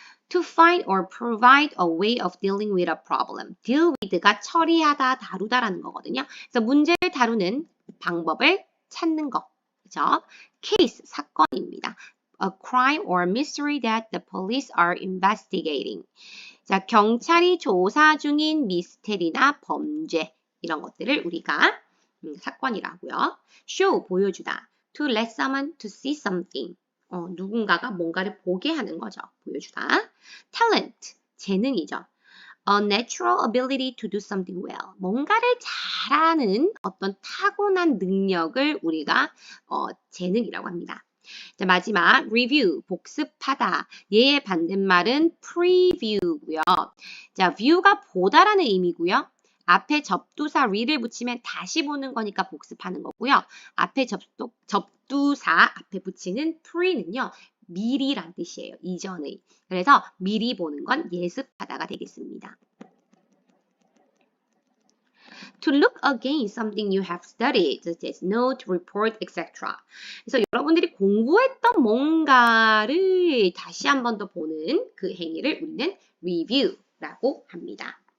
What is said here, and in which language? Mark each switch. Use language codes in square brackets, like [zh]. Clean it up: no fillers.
[en] To find or provide a way of dealing with a problem. [ko] deal with가 처리하다, 다루다라는 거거든요. 그래서 문제를 다루는 방법을 찾는 거. 그죠? case, 사건입니다. [en] A crime or mystery that the police are investigating. [ko] 자, 경찰이 조사 중인 미스테리나 범죄 이런 것들을 우리가 사건이라고요. show, 보여주다. [en] To let someone to see something. [ko] 누군가가 뭔가를 보게 하는 거죠. 보여주다. talent, 재능이죠. [en] A natural ability to do something well. [ko] 뭔가를 잘하는 어떤 타고난 능력을 우리가 재능이라고 합니다. 자, 마지막 review, 복습하다. 얘의 반대말은 preview고요. 자, view가 보다라는 의미고요. 앞에 접두사 re를 붙이면 다시 보는 거니까 복습하는 거고요. 앞에 접두사 앞에 붙이는 pre는요. 미리란 뜻이에요. 이전의. 그래서 미리 보는 건 예습하다가 되겠습니다. [en] To look again something you have studied, such as note, report, etc. [ko] 그래서 여러분들이 공부했던 뭔가를 다시 한 번 더 보는 그 행위를 우리는 review라고 합니다.